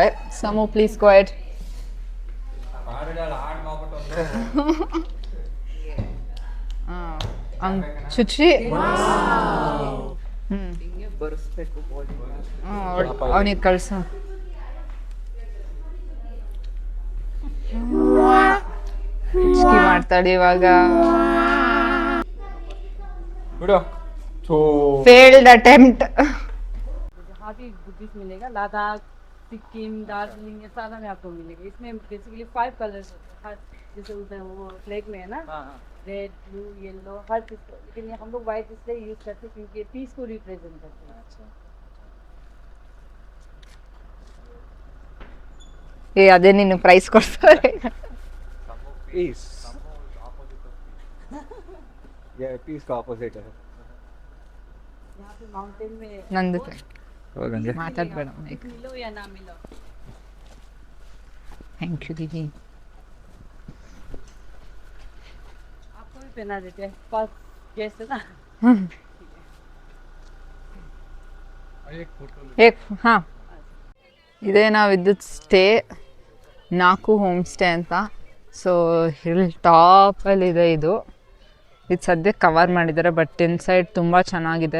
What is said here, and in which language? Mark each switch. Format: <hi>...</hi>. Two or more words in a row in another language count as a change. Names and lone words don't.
<kn>ಸಮು</kn> <en>please go ahead.</en> <kn>ಚುಚ್ಚಿ ಅವನಿಗೆ ಕಳ್ಸ. ಮಾಡ್ತಾಳೆ ಇವಾಗ.</kn> <en>failed attempt.</en> <hi>जहाँ भी बुद्धिस्ट मिलेगा, लद्दाख, सिक्किम, दार्जिलिंग, ये सारा में आपको मिलेगा. इसमें बेसिकली 5 कलर्स होते हैं. जैसे उधर वो फ्लैग में है ना,</hi> <en>red, blue, yellow,</en> <hi>हर चीज. लेकिन हम लोग व्हाइट इसलिए यूज करते हैं क्योंकि पीस को रिप्रेजेंट करते हैं.</hi> <kn>ಅದೇ ನೀನು ಪ್ರೈಸ್ ಕೊಡ್ತಾರೆ.</kn> <hi>पीस ये पीस का ऑपोजिट है. यहाँ पे माउंटेन में</hi> <kn>ನಂದು ಹೋಗಂಗೆ ಮಾತಾಡ್ಬೇಡ.</kn> <hi>मिलो या ना मिलो.</hi> <en>thank you ದೀದಿ.</en> <hi>आपको भी पहना देते हैं, पास गेस्ट है ना.</hi> <kn>ಹಾಂ, ಇದೇ ನಾವಿದ್ದದ್ದು ಸ್ಟೇ, ನಾಕು</kn> <en>home stay</en> <kn>ಅಂತ. ಸೊ ಹಿಲ್ ಟಾಪಲ್ಲಿದೆ ಇದು. ಸದ್ಯಕ್ಕೆ ಕವರ್ ಮಾಡಿದ್ದಾರೆ,</kn> <en>but inside</en> <kn>ತುಂಬ ಚೆನ್ನಾಗಿದೆ.</kn>